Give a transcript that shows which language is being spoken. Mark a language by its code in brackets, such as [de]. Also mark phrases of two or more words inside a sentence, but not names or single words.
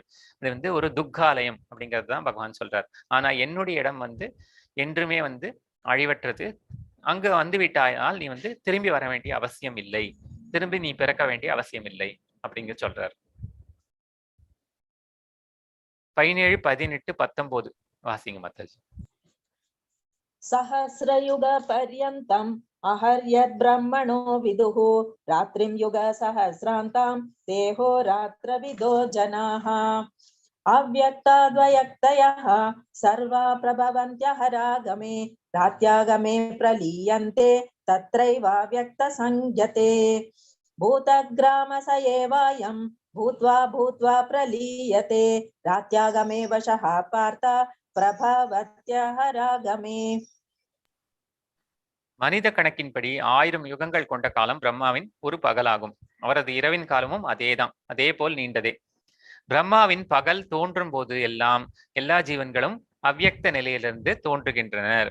[ta] இது ஒரு துக்காலயம் அப்படிங்கிறது தான் பகவான் சொல்றார். ஆனா என்னுடைய இடம் என்றுமே அழிவற்றது. அங்கு விட்டாயால் நீ திரும்பி வர வேண்டிய அவசியம் இல்லை, திரும்பி நீ பிறக்க வேண்டிய அவசியம் இல்லை அப்படிங்க சொல்றார். 17, 18, 19 வாசிங்க மாதாஜி. [sa] सहस्रयुग पर्यन्तम् अहर्यद्ब्रह्मणो विदुः रात्रिं युग सहस्रान्तां देहो रात्रविदो जनाः अव्यक्ताद्वयक्तयः सर्वा प्रभवन्त्यहरागमे रात्यागमे प्रलीयन्ते तत्रैवाव्यक्तसंज्ञते भूतग्रामस एवायं भूत्वा भूत्वा प्रलीयते रात्यागमे वशः पार्थ பிரபவத்யஹராகமே. [ta] மனித கணக்கின்படி 1000 யுகங்கள் கொண்ட காலம் பிரம்மாவின் ஒரு பகலாகும். அவரது இரவின் காலமும் அதேதான், அதே போல் நீண்டதே. பிரம்மாவின் பகல் தோன்றும் போது எல்லா ஜீவன்களும் அவ்யக்த நிலையிலிருந்து தோன்றுகின்றனர்.